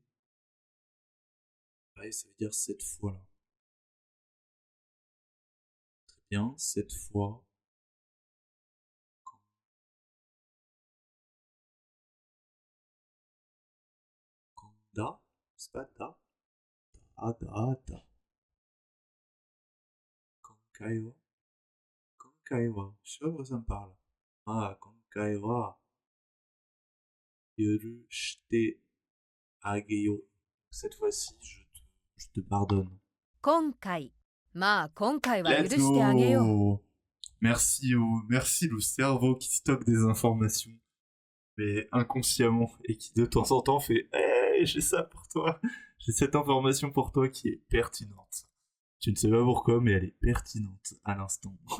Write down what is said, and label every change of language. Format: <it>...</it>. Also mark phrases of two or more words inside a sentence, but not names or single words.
<fr>Ouais, ça veut dire cette fois-là. Très bien, cette fois. Kanda? C'est pas da?</fr> <ja>だ。今回は? Konkaiwa.</ja> <fr>Je sais pas pourquoi ça me parle.</fr> <ja>あ、今回は。許してあげよう.</ja> <fr>Cette fois-ci, je te pardonne.</fr> <ja>今回。まあ、今回は許</ja> <en>Let's</en> <ja>してあげよう。</ja> <en>go!</en> <fr>Merci le cerveau qui stocke des informations, mais inconsciemment, et qui de temps en temps fait hey, j'ai ça pour toi, j'ai cette information pour toi qui est pertinente. Tu ne sais pas pourquoi, mais elle est pertinente à l'instant.</fr>